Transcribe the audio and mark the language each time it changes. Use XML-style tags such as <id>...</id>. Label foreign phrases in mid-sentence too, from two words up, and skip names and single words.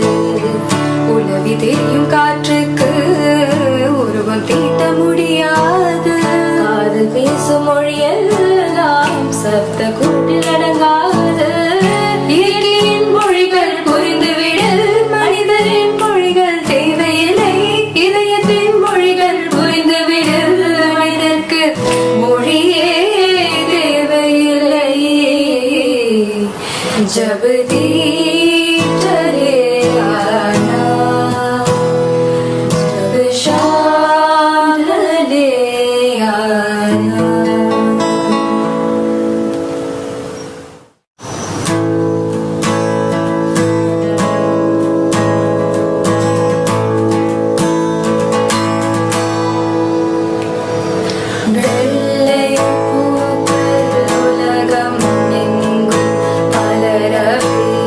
<ta>உலவி தெரியும் காற்றுக்கு உருவம் தீட்ட முடியாது, காதல் பேசும் மொழியெல்லாம் சப்த கூட்டில் அடங்காது. இயற்கையின் மொழிகள் புரிந்துவிடு, மனிதரின் மொழிகள் தேவையில்லை. இதயத்தின் மொழிகள் புரிந்துவிடு, மனிதர்க்கு மொழியே தேவையில்லை.</ta> <hi>जब दीप जले आना, जब शाम ढले आना।</hi> <ta>வெள்ளை பூக்கள் உலகம் எங்கும் மலரவே,</ta>